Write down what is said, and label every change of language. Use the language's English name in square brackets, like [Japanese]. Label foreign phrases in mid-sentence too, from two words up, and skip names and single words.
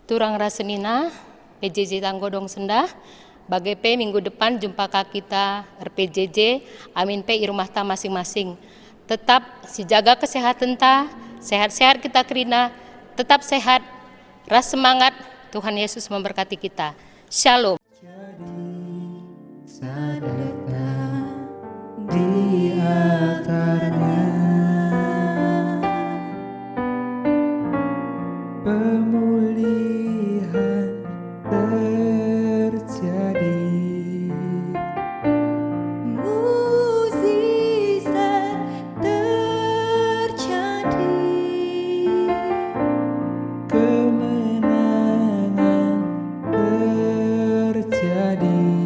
[Batak Karo] Turang rasenina, PJJ Tanggodong Sendah, bagai pe minggu depan jumpa kita RPJJ, amin pe i rumah ta masing-masing. [Indonesian] Tetap si jaga kesehatan ta, sehat-sehat kita kerina, tetap sehat, ras semangat, Tuhan Yesus memberkati kita. Shalom. Sadar di akarnya pemulihan terjadi, mukjizat terjadi, kemenangan terjadi.